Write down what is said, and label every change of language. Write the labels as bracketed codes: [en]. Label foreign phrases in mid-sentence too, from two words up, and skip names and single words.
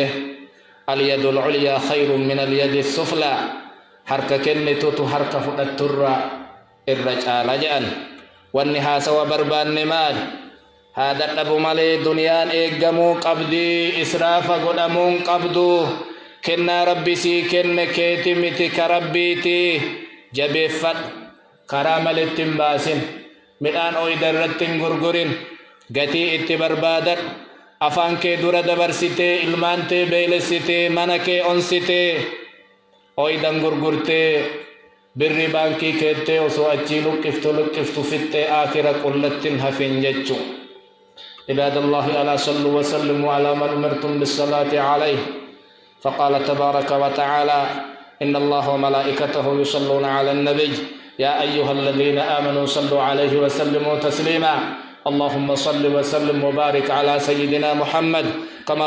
[ar] اليد العليا خير من اليد السفلى [om] harka kennitutu harka fudhatturra irra caala jedhan wanni haasawa barbaanne maali haa dadhabu malee duniyaan eeggamuu qabdii israafa godhamuun qabdu kennaa rabbi sii kenne keeti miti ka rabbiiti jabeeffadhu karaa malitti hin baasin midhaan ooyda irratti hin gurgurin gatii itti barbaadadhu afaan kee dura dabarsitee ilmaan tee beelessitee mana kee onsitee oydan gurgurtee birri baankii keettee osoo achii luqqiftu fittee aakhira qullattin hafin jechu [ar] عباد الله ألا صلوا وسلموا على من أمرتم بالصلاة عليه فقال تبارك وتعالى إن الله وملائكته يصلون على النبي يا أيها الذين آمنوا صلوا عليه وسلموا تسليما اللهم صل وسلم وبارك على سيدنا محمد كما